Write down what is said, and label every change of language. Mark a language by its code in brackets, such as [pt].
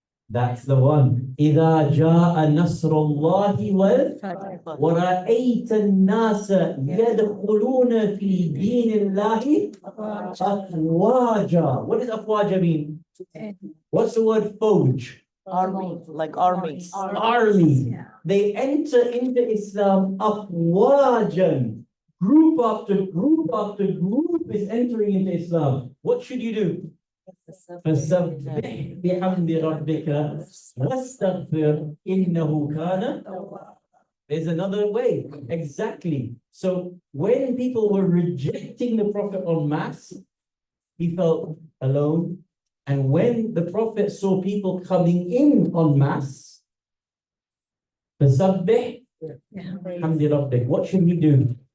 [en] That's the one. [ar] إِذَا جَاءَ نَصْرُ اللَّهِ وَرَأَيْتَ النَّاسَ يَدْخُلُونَ فِي دِينِ اللَّهِ أَفْوَاجًا. [en] What does أفواجا mean? What's the word fawj? Army, like armies. Army. Yeah. They enter into Islam afwajan. Group after group after group is entering into Islam. What should you do? [ar] فسبح بحمد ربك واستغفر إنه كان. [en] There's another way. Exactly. So when people were rejecting the Prophet en masse, he felt alone. And when the Prophet saw people coming in en masse, [ar] فسبح بحمد ربك. [en] What should we do?